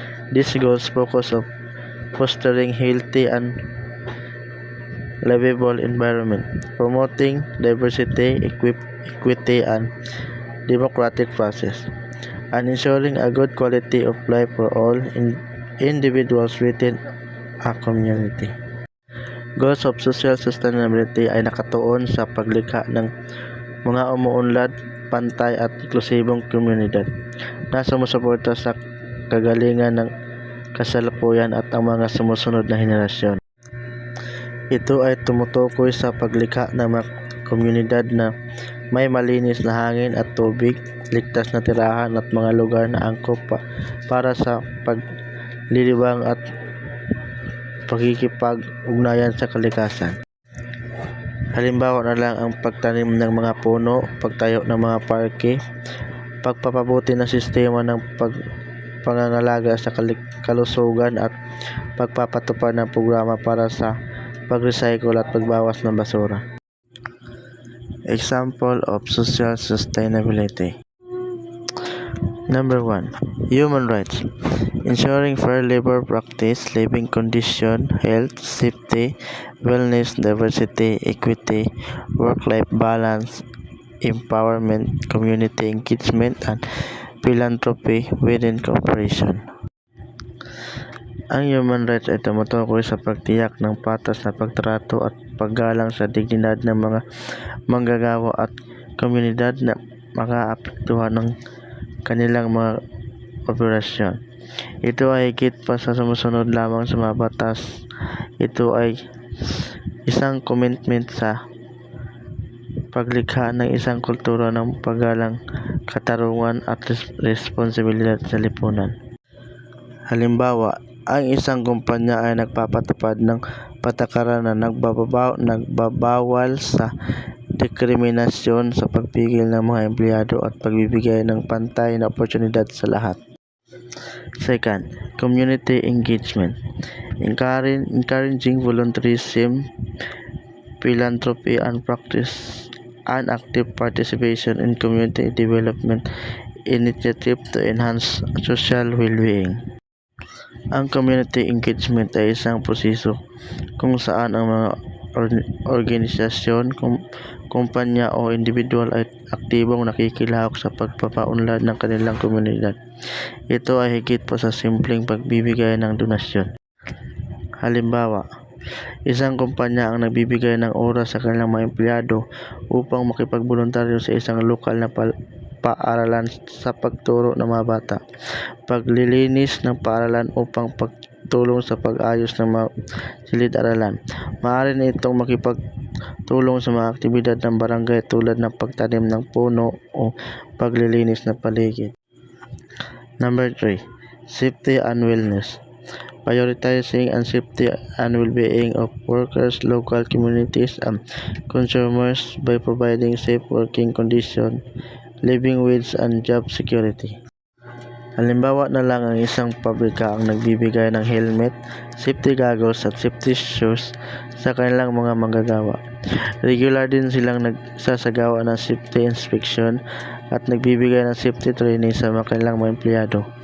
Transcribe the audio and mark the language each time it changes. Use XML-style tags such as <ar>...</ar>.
<en>These goals focus on fostering healthy and livable environment, promoting diversity, equity, and democratic process, and ensuring a good quality of life for all individuals within a community. Goals of social sustainability</en> <tl>ay nakatuon sa paglikha ng mga umuunlad, pantay at inklusibong komunidad na sumusuporta sa kagalingan ng kasalukuyan at ang mga sumusunod na henerasyon. Ito ay tumutukoy sa paglikha ng mga komunidad na may malinis na hangin at tubig, ligtas na tirahan at mga lugar na angkop para sa paglilibang at pakikipag-ugnayan sa kalikasan. Halimbawa na lang ang pagtanim ng mga puno, pagtayo ng mga parke, pagpapabuti ng sistema ng pangangalaga sa kalusugan at pagpapatupad ng programa para sa pag-recycle at pagbawas ng basura.</tl> <en>Example of social sustainability. Number 1. Human rights. Ensuring fair labor practice, living condition, health, safety, wellness, diversity, equity, work-life balance, empowerment, community engagement, and philanthropy within cooperation.</en> <tl>Ang human rights ay tumutukoy sa pagtiyak ng patas na pagtrato at paggalang sa dignidad ng mga manggagawa at komunidad na makaapektuhan ng kanilang mga operasyon. Ito ay higit pa sa sumusunod lamang sa mga batas. Ito ay isang commitment sa paglikha ng isang kultura ng paggalang, katarungan at responsibilidad sa lipunan. Halimbawa, ang isang kumpanya ay nagpapatupad ng patakaran na nagbabawal sa diskriminasyon sa pagpigil ng mga empleyado at pagbibigay ng pantay na oportunidad sa lahat.</tl> <en>Second, community engagement. Encouraging volunteerism, philanthropy, and practice and active participation in community development initiative to enhance social well-being.</en> <tl>Ang community engagement ay isang proseso kung saan ang mga organisasyon, kumpanya o individual ay aktibong nakikilahok sa pagpapaunlad ng kanilang komunidad. Ito ay higit pa sa simpleng pagbibigay ng donasyon. Halimbawa, isang kumpanya ang nagbibigay ng oras sa kanilang mga empleyado upang makipagboluntaryo sa isang lokal na paaralan sa pagturo ng mga bata, paglilinis ng paaralan upang pagtulong sa pag-ayos ng mga silid-aralan. Maaari na itong makipagtulong sa mga aktibidad ng barangay tulad ng pagtanim ng puno o paglilinis ng paligid.</tl> <en>Number 3. Safety and wellness. Prioritizing and safety and well-being of workers, local communities, and consumers by providing safe working conditions, living wage, and job security.</en> <tl>Halimbawa na lang ang isang pabrika ang nagbibigay ng helmet, safety goggles at safety shoes sa kanilang mga manggagawa. Regular din silang nagsasagawa ng safety inspection at nagbibigay ng safety training sa kanilang mga empleyado.</tl>